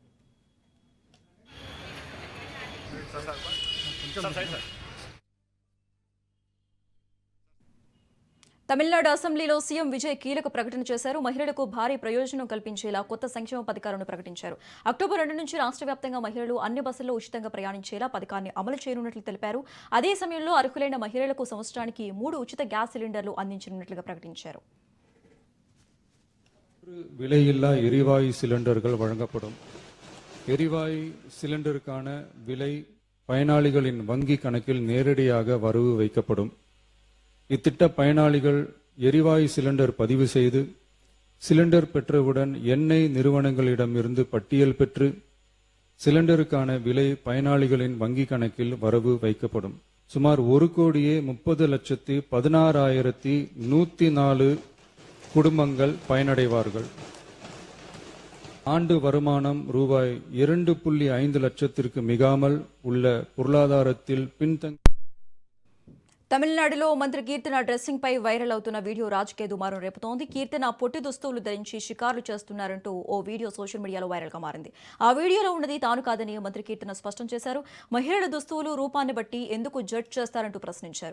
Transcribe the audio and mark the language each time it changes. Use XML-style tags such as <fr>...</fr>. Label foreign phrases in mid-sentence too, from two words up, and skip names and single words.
<te>తమిళనాడు అసెంబ్లీలో సీఎం విజయ్ కీలక ప్రకటన చేశారు. మహిళలకు భారీ ప్రయోజనం కల్పించేలా కొత్త సంక్షేమ పథకాలను ప్రకటించారు. అక్టోబర్ 2 నుంచి రాష్ట్ర వ్యాప్తంగా మహిళలు అన్ని బస్సుల్లో ఉచితంగా ప్రయాణించేలా పథకాన్ని అమలు చేయనున్నట్లు తెలిపారు. అదే సమయంలో అర్హులైన మహిళలకు సంవత్సరానికి 3 ఉచిత గ్యాస్ సిలిండర్లు అందించనున్నట్లుగా ప్రకటించారు.</te> <ta>விலையில்லா எரிவாயு சிலிண்டர்கள் வழங்கப்படும். எரிவாயு சிலிண்டருக்கான விலை பயனாளிகளின் வங்கி கணக்கில் நேரடியாக வரவு வைக்கப்படும். இத்திட்ட பயனாளிகள் எரிவாயு சிலிண்டர் பதிவு செய்து சிலிண்டர் பெற்றவுடன் எண்ணெய் நிறுவனங்களிடமிருந்து பட்டியல் பெற்று சிலிண்டருக்கான விலை பயனாளிகளின் வங்கி கணக்கில் வரவு வைக்கப்படும். சுமார் 1,30,16,104 குடும்பங்கள் பயனடைவார்கள். ஆண்டு வருமானம் ரூபாய் 2.5 லட்சத்திற்கு மிகாமல் உள்ள பொருளாதாரத்தில் பின்தங்கி.</ta> <te>తమిళనాడులో మంత్రి కీర్తన డ్రెస్సింగ్ పై వైరల్ అవుతున్న వీడియో రాజకీయ దుమారం రేపుతోంది. కీర్తన పొట్టి దుస్తువులు ధరించి షికారులు చేస్తున్నారంటూ ఓ వీడియో</te> <en>social media</en> <te>వైరల్గా మారింది. ఆ వీడియోలో ఉన్నది తాను కాదని మంత్రి కీర్తన స్పష్టం చేశారు. మహిళల దుస్తువులు రూపాన్ని బట్టి ఎందుకు జడ్జ్ చేస్తారంటూ ప్రశ్నించారు.</te>